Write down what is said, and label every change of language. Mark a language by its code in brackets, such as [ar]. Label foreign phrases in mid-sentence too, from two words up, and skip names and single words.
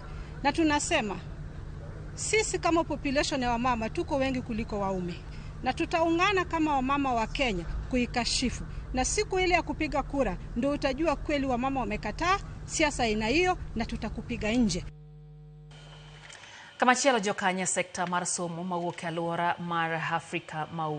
[sw] Na tunasema sisi kama population ya wamama tuko wengi kuliko waume. Na tutaungana kama wamama wa Kenya kuikashifu. Na siku ile ya kupiga kura ndio utajua kweli wamama wamekataa siasa aina hiyo na tutakupiga nje. [luo] Kamachielo jokanya sekta mar somo mawuok e alwora mar Afrika mau